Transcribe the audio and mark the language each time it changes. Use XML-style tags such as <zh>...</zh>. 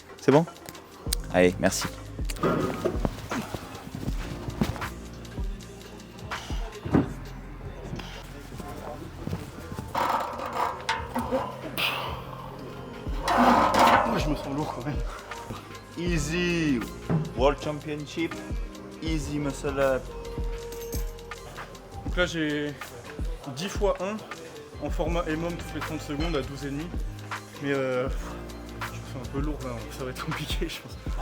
<fr>C'est bon? Allez, merci. Moi je me sens lourd quand même.</fr> <en>Easy World Championship, easy muscle up.</en> <fr>Donc là j'ai 10 fois 1 en format EMOM toutes les 30 secondes à 12,5. Mais je me sens un peu lourd là, ça va être compliqué je pense.</fr>